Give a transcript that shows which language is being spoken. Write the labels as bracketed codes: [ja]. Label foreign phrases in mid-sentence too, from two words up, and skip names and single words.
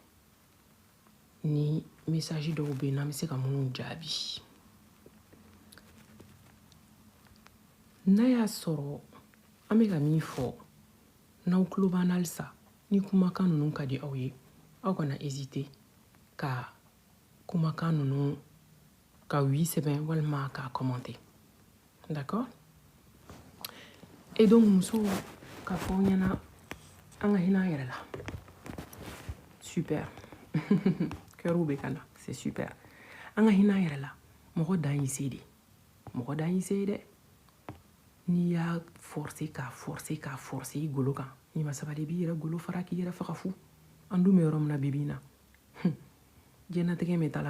[bm] ni message dɔw bɛ yen n'an bɛ se ka minnu jaabi n'a y'a sɔrɔ an bɛ ka min fɔ n'aw tulo b'an na halisa ni kumakan ninnu ka di aw ye aw kana hésiter ka kumakan ninnu ka oui sɛbɛn walima k'a commenter [fr] d'accord et donc [bm] musow k'a fɔ aw ɲɛna an ka hinɛ an yɛrɛ la [fr] super cœur [bm] bɛ ka na [fr] c'est super [bm] an ka hinɛ an yɛrɛ la mɔgɔ dan y'i se de mɔgɔ dan y'i se ye dɛ n'i y'a forcer k'a forcer i golo kan n'i ma sabali i b'i yɛrɛ golo fara k'i yɛrɛ faga fu an dun bɛ yɔrɔ min na bi na diɲɛlatigɛ bɛ taa la